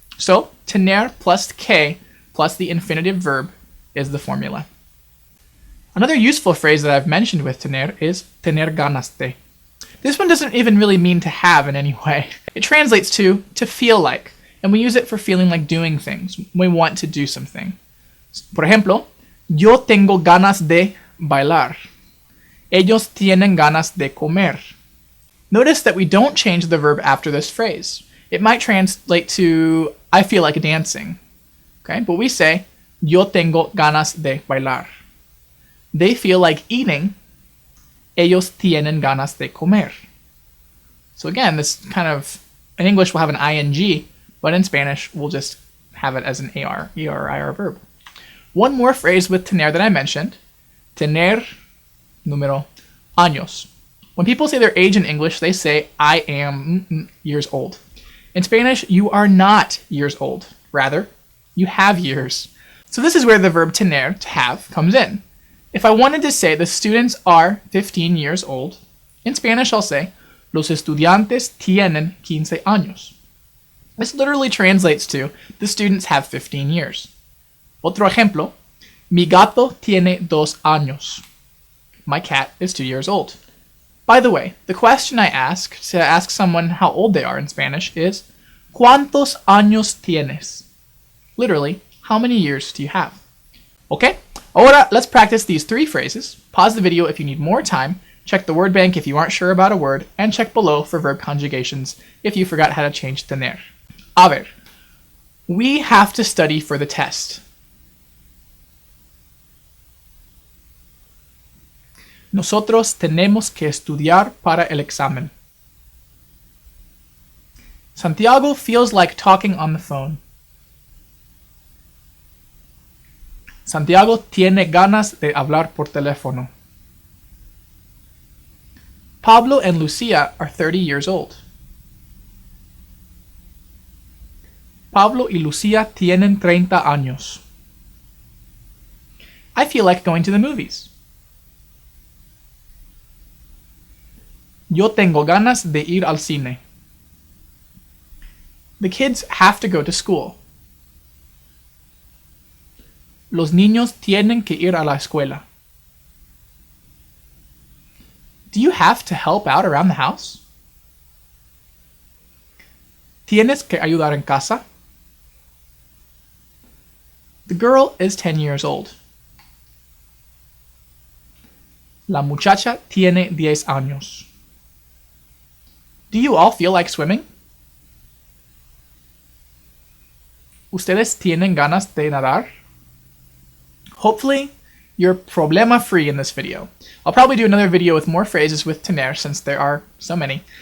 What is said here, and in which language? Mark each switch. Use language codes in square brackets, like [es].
[en] So, tener plus que plus the infinitive verb is the formula. Another useful phrase that I've mentioned with tener is tener ganas de. This one doesn't even really mean to have in any way. It translates to feel like, and we use it for feeling like doing things. We want to do something. [es] Por ejemplo, yo tengo ganas de bailar. Ellos tienen ganas de comer. [en] Notice that we don't change the verb after this phrase. It might translate to I feel like dancing. Okay, but we say [es] yo tengo ganas de bailar. [en] They feel like eating. [es] Ellos tienen ganas de comer. [en] So again, this kind of, in English we'll have an ing, but in Spanish we'll just have it as an AR, ER verb. One more phrase with tener that I mentioned, tener número años. When people say their age in English, they say, I am years old. In Spanish, you are not years old. Rather, you have years. So this is where the verb tener, to have, comes in. If I wanted to say the students are 15 years old, in Spanish I'll say, [es] los estudiantes tienen 15 años. [en] This literally translates to, the students have 15 years. [es] Otro ejemplo, mi gato tiene 2 años. [en] My cat is 2 years old. By the way, the question I ask to ask someone how old they are in Spanish is, [es] ¿Cuántos años tienes? [en] Literally, how many years do you have? Okay, [es] ahora [en] let's practice these 3 phrases. Pause the video if you need more time, check the word bank if you aren't sure about a word, and check below for verb conjugations if you forgot how to change tener. [es] A ver, [en] we have to study for the test. [es] Nosotros tenemos que estudiar para el examen. [en] Santiago feels like talking on the phone. [es] Santiago tiene ganas de hablar por teléfono. [en] Pablo and Lucia are 30 years old. [es] Pablo y Lucia tienen 30 años. [en] I feel like going to the movies. [es] Yo tengo ganas de ir al cine. [en] The kids have to go to school. [es] Los niños tienen que ir a la escuela. [en] Do you have to help out around the house? [es] ¿Tienes que ayudar en casa? [en] The girl is 10 years old. [es] La muchacha tiene 10 años. [en] Do you all feel like swimming? [es] ¿Ustedes tienen ganas de nadar? [en] Hopefully, you're problema-free in this video. I'll probably do another video with more phrases with tener since there are so many.